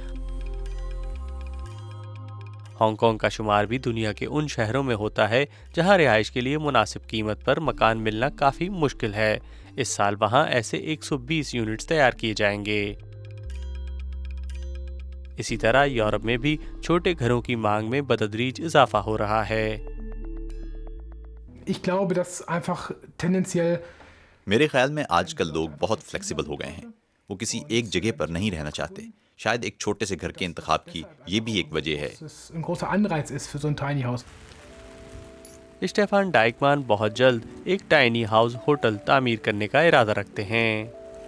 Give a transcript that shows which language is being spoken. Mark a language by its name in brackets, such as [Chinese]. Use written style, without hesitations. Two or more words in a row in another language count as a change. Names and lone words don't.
[Urdu] ہانگ کانگ کا شمار بھی دنیا کے ان شہروں میں ہوتا ہے جہاں رہائش کے لیے مناسب قیمت پر مکان ملنا کافی مشکل ہے. اس سال وہاں ایسے 120 یونٹس تیار کیے جائیں گے. اسی طرح یورپ میں بھی چھوٹے گھروں کی مانگ میں بتدریج اضافہ ہو رہا ہے. [German] Ich glaube, dass einfach tendenziell [Urdu] میرے خیال میں آج کل لوگ بہت فلیکسبل ہو گئے ہیں. وہ کسی ایک جگہ پر نہیں رہنا چاہتے۔ شاید ایک چھوٹے سے گھر کے انتخاب کی یہ بھی ایک وجہ ہے. [German] ein großer Anreiz ist für so ein [English] Tiny House. [Urdu] اسٹیفان ڈائیکمان بہت جلد ایک [English] tiny house hotel [Urdu] تعمیر کرنے کا ارادہ رکھتے ہیں.